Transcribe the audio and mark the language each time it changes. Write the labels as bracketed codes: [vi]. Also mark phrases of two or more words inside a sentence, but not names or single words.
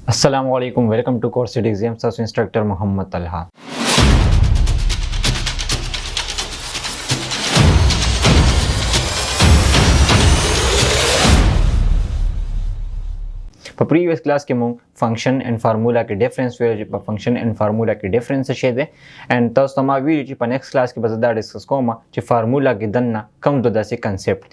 [en] अस्सलामुअलैकुम, welcome to 𝐭𝐞𝐜 𝐸𝐴𝐬𝐵𝐻𝑒𝐻𝑒 instructor Mohammad Talha. [ps] په [en] previous class [ps] کې مونږ [en] function and formula [ps] کې ډیفرنس ویل چې په [en] function and formula [ps] کې ډیفرنس څه شی دی اینڈ تاسو ته ما ویل چې په [en] next class [ps] کې به زه دا ډسکس کوم چې فارمولا کې دننه کوم دوه داسې کنسپټ دي.